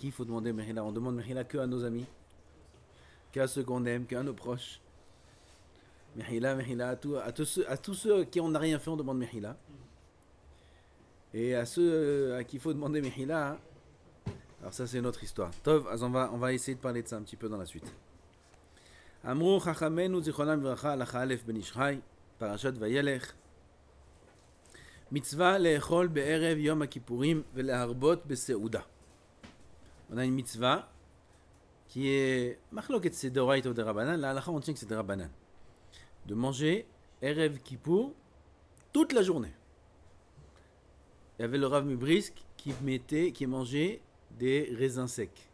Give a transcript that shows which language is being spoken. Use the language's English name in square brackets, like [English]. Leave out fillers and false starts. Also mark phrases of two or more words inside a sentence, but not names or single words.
[French] Il faut demander Mehila. On demande Mehila que à nos amis, qu'à ceux qu'on aime, qu'à nos proches. Mehila, à tous ceux qui on n'a rien fait, on demande Mehila. Et à ceux à qui il faut demander Mehila, alors ça c'est notre histoire. Tov, on va essayer de parler de ça un petit peu dans la suite. [Hebrew] אמרו חכמינו זכרונם לברכה הלכה א בן איש חי פרשת וילך. מצוה לאכול בערב יום הכיפורים ולהרבות בסעודה. [French] On a une mitzvah qui est machloket c'est d'oraita ou de Rabbanan. La halacha on tient que c'est de Rabbanan. De manger [Hebrew] ערב כיפור [French] toute la journée. Il y avait le Rav Mubrisk qui mangeait des raisins secs.